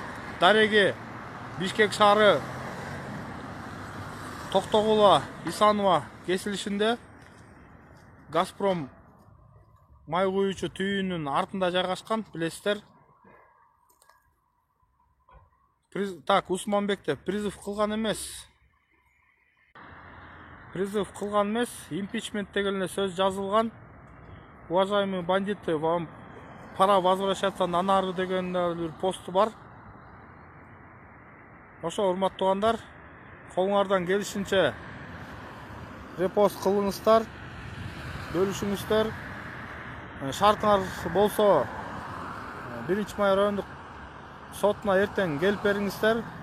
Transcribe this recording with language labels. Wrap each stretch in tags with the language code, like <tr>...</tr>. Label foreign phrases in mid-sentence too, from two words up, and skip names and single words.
<ky>Дареге Бишкек шаары Токтогула Исанова кесилишинде Газпром май куюучу түйүнүн артында жайгашкан, билесиздер. Так, Усманбекте призыв кылган эмес. Призыв кылган эмес, импичмент деген эле сөз жазылган.</ky> <ru>Уважаемые бандиты, вам пора возвращаться на нары</ru> <ky>деген бир посту бар. Ошо урматтуу туугандар, колуңардан келишинче репост кылыңыздар, бөлүшүңүздөр. Шартыңар болсо 1-май райондук сотуна эртең келип бериңиздер.</ky>